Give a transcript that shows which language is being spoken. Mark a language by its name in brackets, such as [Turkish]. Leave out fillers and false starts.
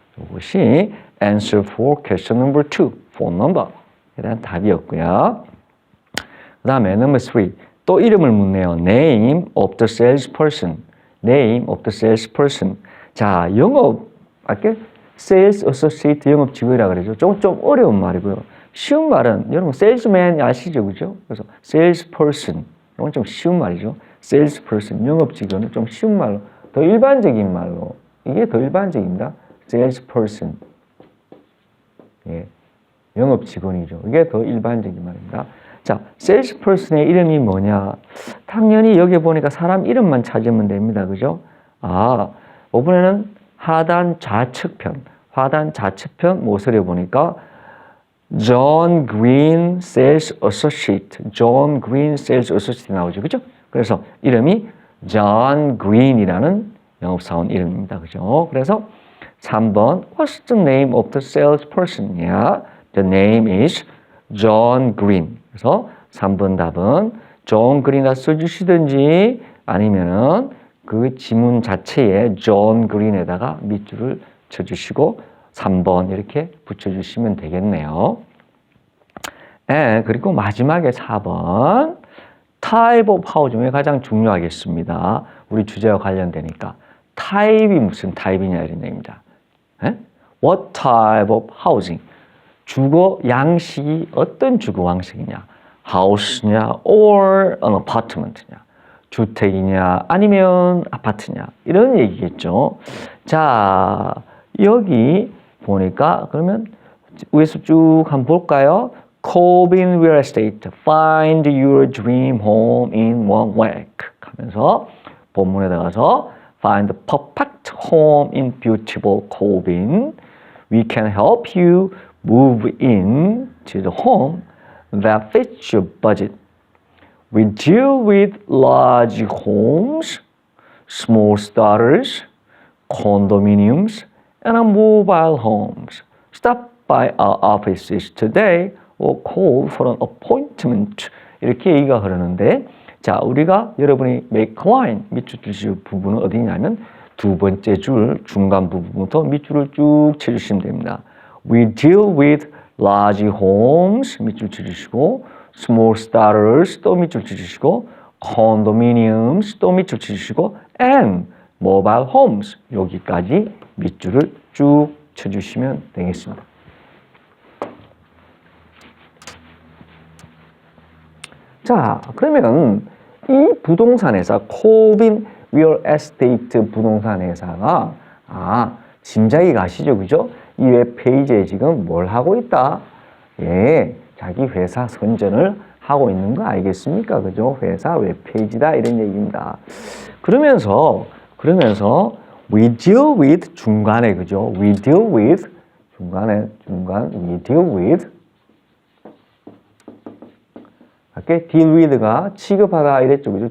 [Korean] 이것이 [English] answer for question number 2, phone number [Korean] 에 대한 답이었고요. 그 다음에 number 3, 또 이름을 묻네요. [English] Name of the salesperson. Name of the salesperson. [Korean] 자, 영업, 아까 sales associate 영업 직원이라고 그러죠. 좀 어려운 말이고요. 쉬운 말은 여러분 salesman 아시죠, 그죠? 그래서 salesperson, 이건 좀 쉬운 말이죠. salesperson, 영업 직원은 좀 쉬운 말로, 더 일반적인 말로, 이게 더 일반적입니다. salesperson, 예, 영업 직원이죠. 이게 더 일반적인 말입니다. 자, salesperson의 이름이 뭐냐? 당연히 여기 보니까 사람 이름만 찾으면 됩니다, 그죠? 이번에는 하단 좌측편 모서리 보니까 John Green Sales Associate, John Green Sales Associate 나오죠, 그죠? 그래서 이름이 John Green이라는 영업사원 이름입니다, 그죠? 그래서 3번, [English] What's the name of the salesperson? Yeah, the name is John Green. [Korean] 그래서 3번 답은 John Green이라 써주시든지 아니면은 그 지문 자체에 John Green에다가 밑줄을 쳐주시고 3번 이렇게 붙여주시면 되겠네요. 그리고 마지막에 4번 [English] Type of housing [Korean] 이 가장 중요하겠습니다. 우리 주제와 관련되니까 타입이 무슨 타입이냐 이런 얘기입니다. [English] What type of housing? [Korean] 주거 양식이 어떤 주거 양식이냐? [English] house [Korean] 냐 [English] or an apartment냐? [Korean] 주택이냐 아니면 아파트냐? 이런 얘기겠죠. 자, 여기 보니까 그러면 위에서 쭉 한번 볼까요? [English] Corbin Real Estate, find your dream home in 1 week [Korean] 하면서 본문에 들어가서 [English] find the perfect home in beautiful Corbin. We can help you move in to the home that fits your budget. We deal with large homes, small starters, condominiums, and mobile homes. Stop by our offices today call for an appointment [Korean] 이렇게 얘기가 흐르는데 자, 우리가 여러분이 [English] make line [Korean] 밑줄 치실 부분은 어디냐면 두 번째 줄 중간 부분부터 밑줄을 쭉 쳐주시면 됩니다. [English] We deal with large homes [Korean] 밑줄 쳐주시고 [English] small starters [Korean] 또 밑줄 쳐주시고 condominiums 또 밑줄 쳐주시고 [English] and mobile homes [Korean] 여기까지 밑줄을 쭉 쳐주시면 되겠습니다. 자, 그러면 이 부동산 회사, 코빈 리얼 에스테이트 부동산 회사가 짐작이 가시죠, 그죠? 이 웹페이지에 지금 뭘 하고 있다? 예, 자기 회사 선전을 하고 있는 거 알겠습니까? 그죠? 회사 웹페이지다 이런 얘기입니다. 그러면서 [English] we deal with [Korean] 중간에 그죠? [English] we deal with [Korean] 중간 we deal with 이렇게 deal with가 취급하다 이랬죠, 그죠?